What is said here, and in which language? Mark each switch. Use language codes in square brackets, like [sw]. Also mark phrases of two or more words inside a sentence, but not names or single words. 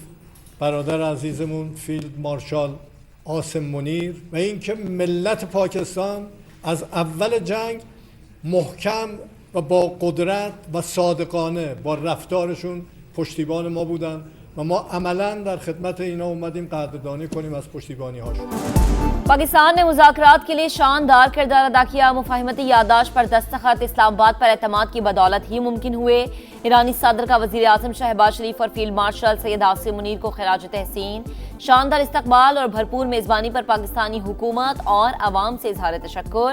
[fa] برادر عزیزمون فیلد مارشال عاصم منیر و اینکه ملت پاکستان از اول جنگ محکم و با قدرت و صادقانه با رفتارشون پشتیبان ما بودن و ما عملاً در خدمت اینا اومدیم قدردانی کنیم از پشتیبانی هاشون. [ur] پاکستان نے مذاکرات کے لیے شاندار کردار ادا کیا. مفاہمتی یادداشت پر دستخط اسلام آباد پر اعتماد کی بدولت ہی ممکن ہوئے. ایرانی صدر کا وزیر اعظم شہباز شریف اور فیلڈ مارشل سید عاصم منیر کو خراج تحسین. شاندار استقبال اور بھرپور میزبانی پر پاکستانی حکومت اور عوام سے اظہار تشکر.